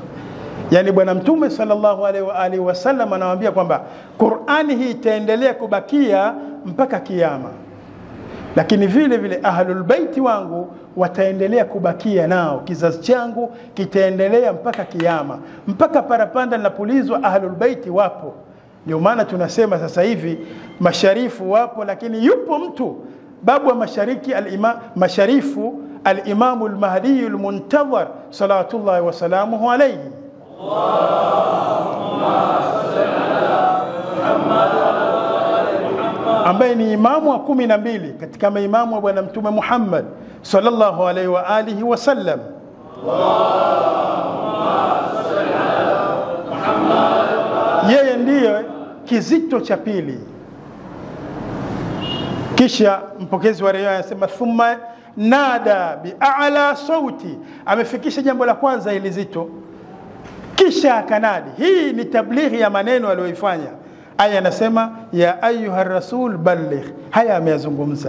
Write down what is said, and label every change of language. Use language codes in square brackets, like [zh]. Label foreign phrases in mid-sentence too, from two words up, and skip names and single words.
[sw] Yani Bwana Mtume [ar] صلى الله عليه وسلم [sw] anawaambia kwamba Qur'ani hii itaendelea kubakia mpaka kiyama, lakini vile vile [ar] أهل البيت [sw] wangu wataendelea kubakia nao, kizazi changu kitaendelea mpaka kiyama, mpaka parapanda linapulizwa, [ar] أهل البيت [sw] wapo. Ndio maana tunasema sasa hivi masharifu wapo, lakini yupo mtu babu wa mashariki, masharifu al-Imam al-Mahdi al-Muntazar [ar] صلوات الله وسلامه عليه. اللهم صل على محمد وعلى آل محمد, [sw] ambaye ni imamu wa 12 katika maimamu wa Bwana Mtume Muhammad [ar] صلى الله عليه وآله وسلم. اللهم صل على محمد, [sw] yeye ndiye kizito cha pili. Kisha mpokezi wa riwaya anasema [ar] ثم نادى بأعلى صوت, [sw] amefikisha jambo la kwanza ili zito, kisha akanadi. Hii ni tablighi ya maneno aliyoifanya. Aya anasema [ar] يا أيها الرسول بلغ, [sw] haya ameyazungumza.